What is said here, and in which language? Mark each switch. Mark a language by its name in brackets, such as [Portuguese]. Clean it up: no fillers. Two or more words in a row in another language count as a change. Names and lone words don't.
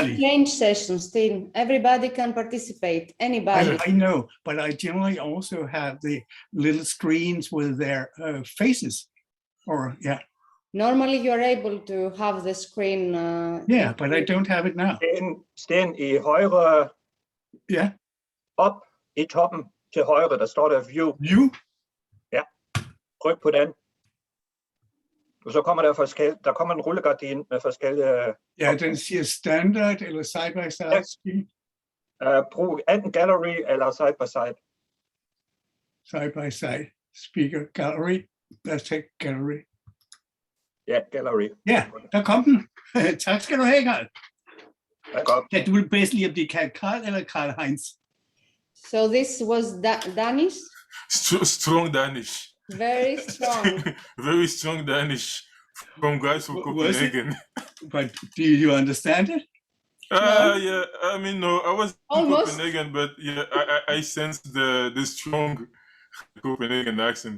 [English] Natalie. exchange session, Steen. Everybody can participate, anybody. I know, but I generally also have the little screens with their faces, or yeah. Normally you're able to have the screen. Yeah, but I don't have it now. [Danish] Sten i højre, [English] Yeah, [Danish] op i toppen til højre, der står der view. view. Tryk på den. Og så kommer der kommer en rullegardin med forskellige. Ja, den siger standard eller [English] side by side. [Danish] Brug enten gallery eller [English] side by side. Side by side speaker gallery. Let's take gallery. [Danish] Ja, gallery. Ja, der kom den. Tak skal du have, Karl. Der går. Ja, du vil bedst lige at blive kaldt Karl eller Karl Heinz. [English] So this was Danish, Strong Danish. very strong. Very strong Danish from guys from Was it? Copenhagen. But do you understand it? Yeah. I mean, no, I was in Almost. Copenhagen, but yeah, I sensed the strong Copenhagen accent.